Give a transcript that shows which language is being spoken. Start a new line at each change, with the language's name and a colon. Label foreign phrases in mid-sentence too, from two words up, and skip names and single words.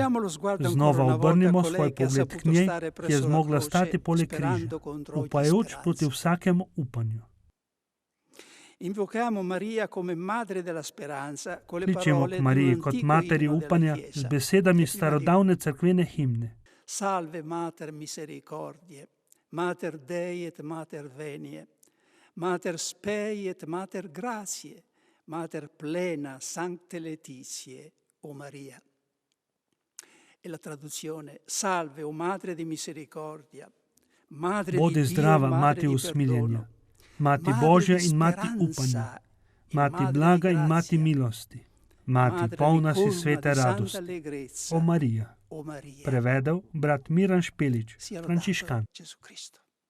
Slovenian: Znova obrnimo svoj pogled k njej, ki je zmogla stati poleg križa, upajoč proti vsakemu upanju. Kličemo k Mariji kot materi upanja z besedami starodavne cerkvene himne.
Latin: Salve mater misericordie. Mater Dei et Mater Venie, Mater Spei et Mater Gratiae, Mater plena Sancte Laetitia, o Maria.
Italian: E la traduzione: Salve, o Madre di misericordia, Madre
Slovenian: Bodi
Italian: di Dio,
Slovenian: zdrava,
Italian: Madre
Slovenian: Mati
Italian: di
Slovenian: usmiljenja,
Italian: perdono,
Slovenian: Mati
Italian: Madre
Slovenian: Božja
Italian: di
Slovenian: in Mati
Italian: speranza
Slovenian: upanja,
Italian: e
Slovenian: Mati
Italian: Madre
Slovenian: blaga
Italian: di
Slovenian: in Mati
Italian: grazia,
Slovenian: milosti, Mati
Italian: Madre
Slovenian: polna si
Italian: di
Slovenian: svete
Italian: santa
Slovenian: radosti,
Italian: allegrezza,
Slovenian: o Marija.
Italian: o Maria.
Slovenian: Prevedel brat Miran Špelić,
Italian: Sia lodato
Slovenian: frančiškan.
Italian: Gesù Cristo.